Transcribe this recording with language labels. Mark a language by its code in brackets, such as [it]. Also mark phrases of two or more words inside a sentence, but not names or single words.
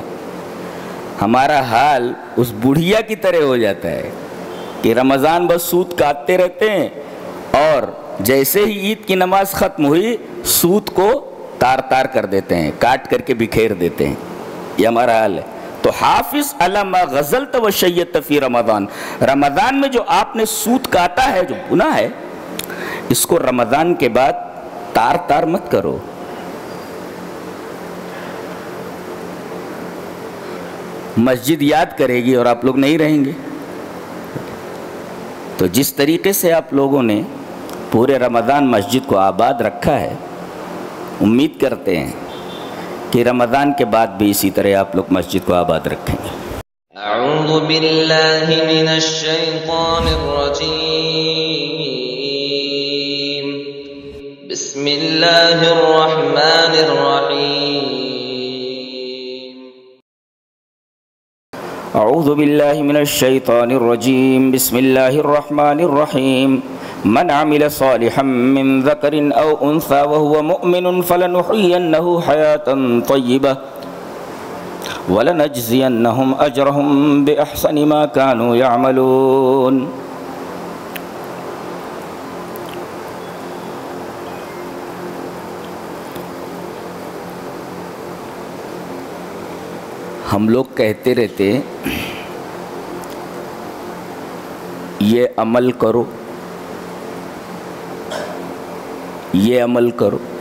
[ur] ہمارا حال اس بڑھیا کی طرح ہو جاتا ہے کہ رمضان بس سوت کاٹتے رہتے ہیں اور جیسے ہی عید کی نماز ختم ہوئی سوت کو تار تار کر دیتے ہیں، کاٹ کر کے بکھیر دیتے ہیں۔ یہ ہمارا حال ہے۔ تو [ar] حافظ علی ما غزلت و شیت فی رمضان، [ur] رمضان میں جو آپ نے سوت کاٹا ہے، جو گناہ ہے، اس کو رمضان کے بعد تار تار مت کرو۔ مسجد یاد کرے گی اور آپ لوگ نہیں رہیں گے۔ تو جس طریقے سے آپ لوگوں نے پورے رمضان مسجد کو آباد رکھا ہے، امید کرتے ہیں کہ رمضان کے بعد بھی اسی طرح آپ لوگ مسجد کو آباد رکھیں گے۔ [ar] اعوذ باللہ من الشیطان الرجیم، بسم اللہ الرحمن الرحیم۔ اعوذ باللہ من الشیطان الرجیم، بسم اللہ الرحمن الرحیم۔ من عمل صالحا من ذکر او انثى وهو مؤمن فلنحيينه حياة طیبة ولنجزینهم اجرهم باحسن ما كانوا يعملون۔ [ur] ہم لوگ کہتے رہتے یہ عمل کرو، یہ عمل کرو۔